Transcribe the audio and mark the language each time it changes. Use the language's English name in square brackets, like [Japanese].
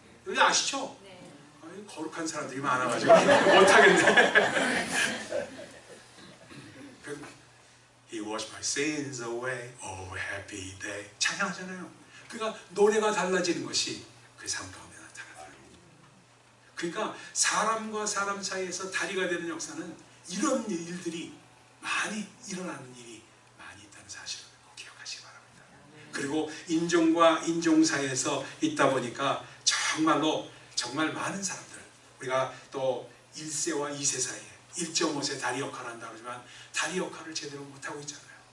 [Korean] 여기 아시죠? 네. 거룩한 사람들이 많아가지고 못하겠네. [English] He washed my sins away, oh happy day. [Korean] 찬양하잖아요. 그러니까 노래가 달라지는 것이 그 삶 가운데 나타나요. 그러니까 사람과 사람 사이에서 다리가 되는 역사는 이런 일들이 많이 일어나는 일이 많이 있다는 사실을 꼭 기억하시기 바랍니다. 그리고 인종과 인종 사이에서 있다 보니까 정말로 정말 많은 사람들, 우리가 또 1세와 2세 사이에 1.5세 다리 역할을 한다고 하지만 다리 역할을 제대로 못하고 있잖아요.